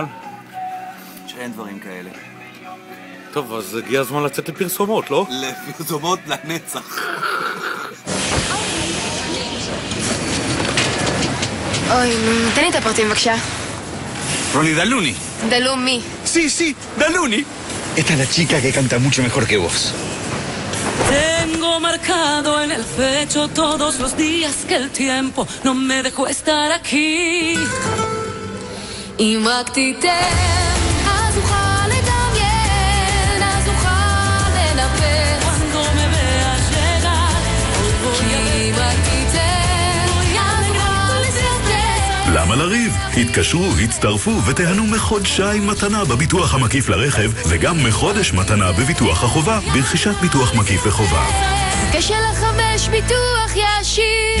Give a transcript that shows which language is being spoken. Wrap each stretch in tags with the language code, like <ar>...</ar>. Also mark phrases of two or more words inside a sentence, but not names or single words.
<he>שאין דברים כאלה. טוב, אז הגיע הזמן לצאת לפרסומות, לא? לפרסומות לנצח. אוי, תן לי את הפרטים בבקשה. Ronnie Daluni. דלו מי?</he> <es>Sí, sí, Daluni. Esta es la chica que canta mucho mejor que vos. Tengo marcado en el pecho todos los días que el tiempo no me dejó estar aquí.</es> <he>אם רק תיתן, אז אוכל לדמיין, אז אוכל לנפץ.</he> <es>Cuando me veas llegar,</es> <he>כי אם רק תיתן, אז אוכל לסרטט. למה לריב? התקשרו, הצטרפו ותיהנו מחודשיים מתנה בביטוח המקיף לרכב וגם מחודש מתנה בביטוח החובה ברכישת ביטוח מקיף לחובה. קשה לחמש ביטוח ישיר.</he>